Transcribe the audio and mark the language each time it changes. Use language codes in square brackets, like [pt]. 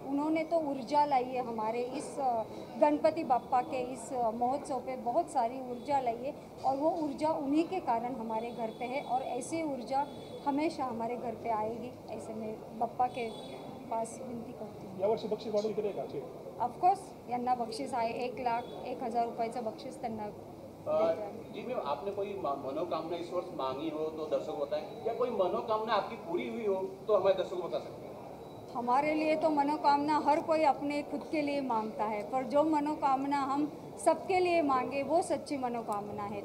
[hi] उन्होंने तो ऊर्जा लाई है हमारे इस गणपति बाप्पा के इस महोत्सव पे, बहुत सारी ऊर्जा लाई है और वो ऊर्जा उन्हीं के कारण हमारे घर पे है और ऐसी ऊर्जा हमेशा हमारे घर पे आएगी, ऐसे मैं बाप्पा के पास विनती करती हूँ। [mr] यावर्षी बक्षीस वाढवून किती आहे? ऑफकोर्स यांना बक्षीस आहे 1,01,000 रुपयाचं बक्षीस त्यांना। [hi] जी मैम, आपने कोई मनोकामना इस वर्ष मांगी हो तो दर्शक बताएं, या कोई मनोकामना आपकी पूरी हुई हो तो हमारे दर्शकों बता सकते हैं? हमारे लिए तो मनोकामना हर कोई अपने खुद के लिए मांगता है, पर जो मनोकामना हम सबके लिए मांगे वो सच्ची मनोकामना है।